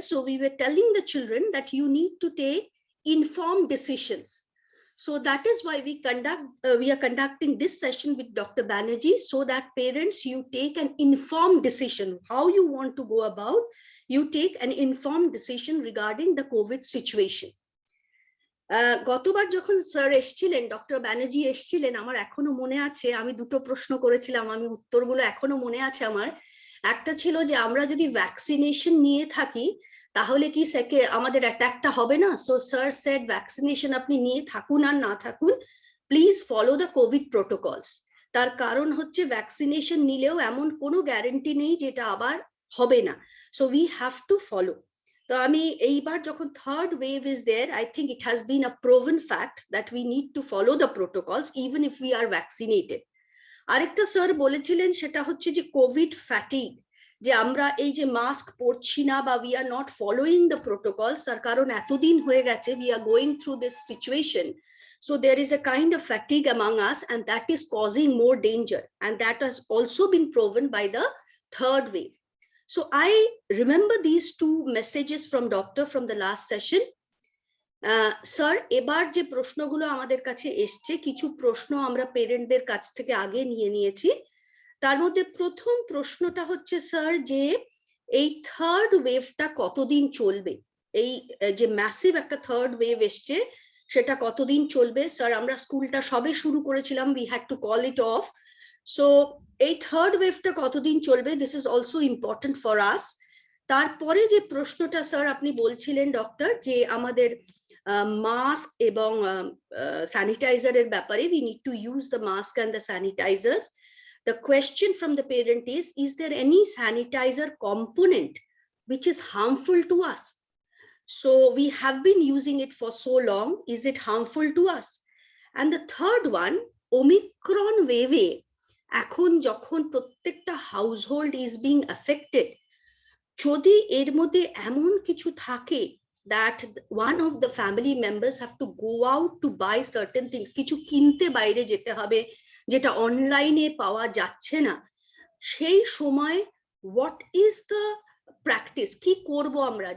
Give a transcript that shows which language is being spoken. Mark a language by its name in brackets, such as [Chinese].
[English] So we were telling the children that you need to take informed decisions. So that is why we are conducting this session with Dr. Banerjee, so that parents, you take an informed decision, how you want to go about, you take an informed decision regarding the COVID situation. [Bangla] গতবার যখন sir এসেছিলেন, doctor Banerjee এসেছিলেন, আমার এখনো মনে আছে, আমি দুটো প্রশ্ন করেছিলাম, আমি উত্তরগুলো এখনো মনে আছে আমার। একটা ছিল যে আমরা যদি ভ্যাকসিনেশন নিয়ে থাকি তাহলে কি আমাদের অ্যাটাকটা হবে না? [English] so sir said vaccination [Bangla] আপনি নিয়ে থাকুন আর না থাকুন, [English] Please follow the covid protocols. [Bangla] তার কারণ হচ্ছে ভ্যাকসিনেশন নিলেও এমন কোনো গ্যারান্টি নেই যেটা আবার হবে না। [English] So we have to follow. [Bangla] তো আমি এইবার যখন [English] Third wave is there, I think it has been a proven fact that we need to follow the protocols even if we are vaccinated. [Bangla] আরেকটা স্যার বলেছিলেন সেটা হচ্ছে যে কোভিড ফ্যাটিগ, যে আমরা এই যে মাস্ক পরছি না বা [English] we are not following the protocols, [Bangla] তার কারণ এতদিন হয়ে গেছে, [English] We are going through this situation, so there is a kind of fatigue among us and that is causing more danger, and that has also been proven by the third wave. So I remember these two messages from doctor from the last session. [Bangla] Sir, এবার যে প্রশ্নগুলো আমাদের কাছে এসছে, কিছু প্রশ্ন আমরা পেরেন্টদের কাছ থেকে আগে নিয়ে নিয়েছি। তার মধ্যে প্রথম প্রশ্নটা হচ্ছে স্যার যে এই থার্ড ওয়েভটা কতদিন চলবে? এই যে ম্যাসিভ একটা থার্ড ওয়েভ এসছে সেটা কতদিন চলবে? স্যার, আমরা স্কুলটা সবে শুরু করেছিলাম, [English] We had to call it off. So [Bangla] এই থার্ড ওয়েভটা কতদিন চলবে, [English] This is also important for us. [Bangla] তারপরে যে প্রশ্নটা স্যার আপনি বলছিলেন ডক্টর, যে আমাদের মাস্ক এবং স্যানিটাইজারের ব্যাপারে, [English] We need to use the mask and the sanitizers. The question from the parent is there any sanitizer component which is harmful to us? So we have been using it for so long, is it harmful to us? And the third one, Omicron wave, [Bangla] এখন যখন প্রত্যেকটা [English] household is being affected, [Bangla] যদি এর মধ্যে এমন কিছু থাকে [English] that one of the family members have to go out to buy certain things, [Bangla] কিছু কিনতে বাইরে যেতে হবে যেটা অনলাইনে পাওয়া যাচ্ছে না, সেই সময় [English] what is the practice, [Bangla] কি করব আমরা?